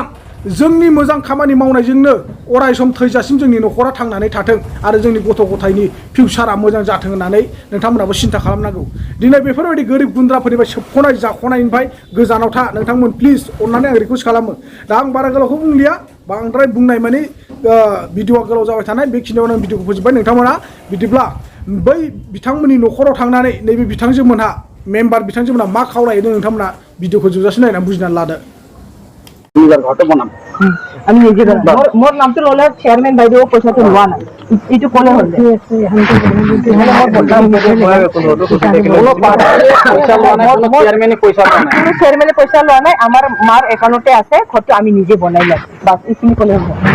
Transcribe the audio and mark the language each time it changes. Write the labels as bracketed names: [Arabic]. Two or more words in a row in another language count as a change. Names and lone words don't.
[Bodo] जोंनि मोजां खामानि मावनायजोंनो अराय सम थैजासिम जोंनि न'खरा थांनानै थाथों आरो जोंनि गथ' गथायनि फिउचारा मोजां जाथों होननानै नोंथांमोनाबो सिन्था खालामनांगौ दिनै बेफोरबायदि गोरिब गुन्द्राफोरनिफ्राय सोबख'नाय जाख'नायनिफ्राय गोजानाव था नोंथांमोन प्लिज अननानै आं रिकुवेस्ट खालामो दा आं बारा गोलावखौ बुंलिया बांद्राय बुंनाय माने भिडिअआ गोलाव जाबाय थानाय बेखिनियावनो आं भिडिअखौ फोजोबबाय नोंथांमोना बिदिब्ला बै बिथांमोननि न'खराव थांनानै नैबे बिथांजोमोनहा मेम्बार बिथांजोमोनहा मा खावलायदों नोंथांमोना भिडिअखौ जोबजासिम नायनानै बुजिनानै लादो [Assamese] নিজৰ ঘৰটো বনাম আমি নিজে মোৰ নামটো ল'লে চেয়াৰমেন বাইদেউ পইচাটো লোৱা নাই এইটো ক'লে হ'ল চেয়াৰমেনে পইচা লোৱা নাই আমাৰ মাৰ একাউণ্টতে আছে ঘৰটো আমি নিজে বনাই ল'ম বাছ এইখিনি ক'লে হ'ল